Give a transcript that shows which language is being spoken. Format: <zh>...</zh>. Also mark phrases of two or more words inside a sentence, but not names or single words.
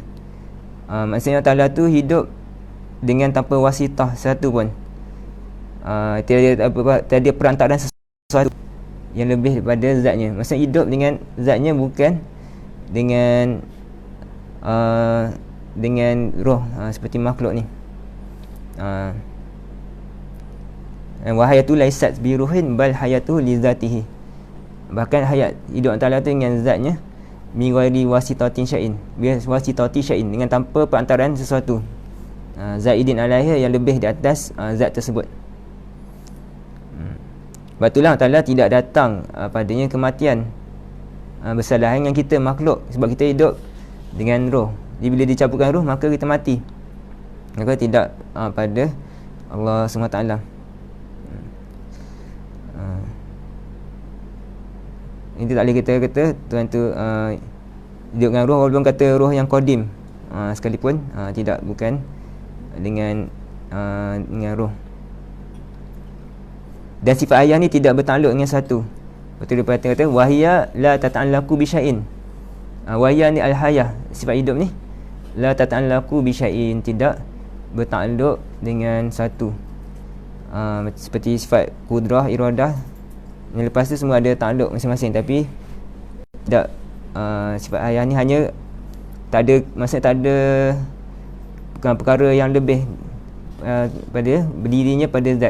<ms>Maksudnya Allah Ta'ala tu hidup dengan tanpa wasitah satu pun. Tiada perantaraan sesuatu yang lebih daripada zatnya. Maksudnya hidup dengan zatnya, bukan dengan roh seperti makhluk ni.</ms> <ar>وحياته ليست بروح بل حياته لذاته.</ar> <ms>Bahkan hayat hidup Allah Ta'ala tu dengan zatnya,</ms> <ar>من غير واسطة شيء، بواسطة شيء,</ar> <ms>dengan tanpa perantaraan sesuatu.</ms> <ar>زائد عليه,</ar> <ms>yang lebih di atas zat tersebut. Sebab itulah Allah Ta'ala tidak datang padanya kematian bersalah dengan kita makhluk, sebab kita hidup dengan roh. Jadi bila dicabutkan roh, maka kita mati. Maka tidak pada Allah SWT. Ini tak boleh kita kata Tuhan tu hidup dengan roh, walaupun kata roh yang qadim sekalipun, tidak, bukan dengan roh. Dan sifat ayah ni tidak bertakluk dengan satu. Betul dia kata</ms> <ar>وهي لا تتعلق بشيء.</ar> <ms>Wahia ni al-hayah, sifat hidup ni</ms> <ar>لا تتعلق بشيء,</ar> <ms>tidak bertakluk dengan satu. Seperti sifat kudrah, iradah, yang lepas tu semua ada takluk masing-masing. Tapi tidak, sifat ayah ni hanya tak ada, maksudnya tak ada perkara yang lebih pada berdirinya pada zat.</ms>